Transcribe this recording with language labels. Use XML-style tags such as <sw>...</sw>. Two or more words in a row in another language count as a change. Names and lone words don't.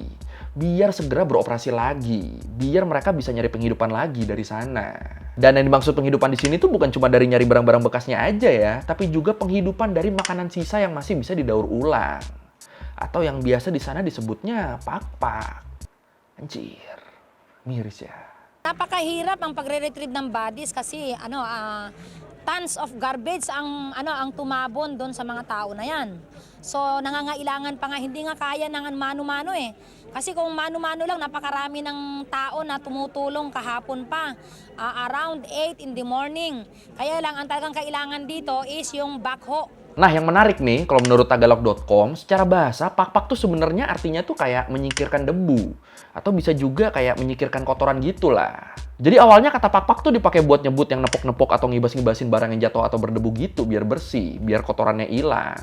<id>Biar segera beroperasi lagi. Biar mereka bisa nyari penghidupan lagi dari sana. Dan yang dimaksud penghidupan di sini tuh bukan cuma dari nyari barang-barang bekasnya aja ya. Tapi juga penghidupan dari makanan sisa yang masih bisa didaur ulang. Atau yang biasa di sana disebutnya pakpak. Anjir, miris ya.</id> <tl>Napakahirap ang pagre-retrieve ng bodies kasi</tl> <en>tons of garbage</en> <tl>ang tumabon doon sa mga tao na 'yan. So nangangailangan pa nga hindi nga kaya ng mano-mano eh. Kasi kung mano-mano lang napakarami ng tao na tumutulong kahapon pa</tl> <en>around 8 in the morning.</en> <tl>Kaya lang ang talagang kailangan dito is yung backhoe.</tl> <id>Nah, yang menarik nih, kalau menurut tagalog.com, secara bahasa, pakpak tuh sebenarnya artinya tuh kayak menyingkirkan debu. Atau bisa juga kayak menyingkirkan kotoran gitu lah. Jadi awalnya kata pakpak tuh dipakai buat nyebut yang nepok-nepok atau ngibas-ngibasin barang yang jatuh atau berdebu gitu, biar bersih, biar kotorannya hilang.</id>